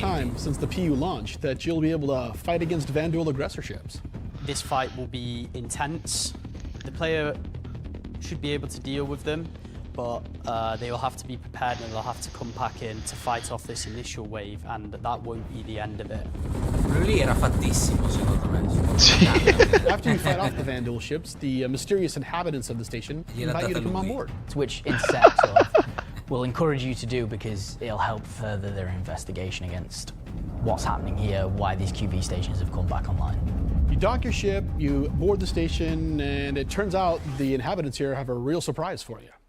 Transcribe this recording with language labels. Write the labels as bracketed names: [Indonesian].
[English] time since the PU launch that you'll be able to fight against Vandal aggressor ships. This fight will be intense. The player should be able to deal with them, but they will have to be prepared and they'll have to come back in to fight off this initial wave, and that won't be the end of it. [Italian] Quello lì era fattissimo, secondo me. [English] After you fight off the Vandal ships, the mysterious inhabitants of the station invite you to come on board. Which INSEC sort of will encourage you to do because it'll help further their investigation against what's happening here, why these QB stations have come back online. You dock your ship, you board the station, and it turns out the inhabitants here have a real surprise for you.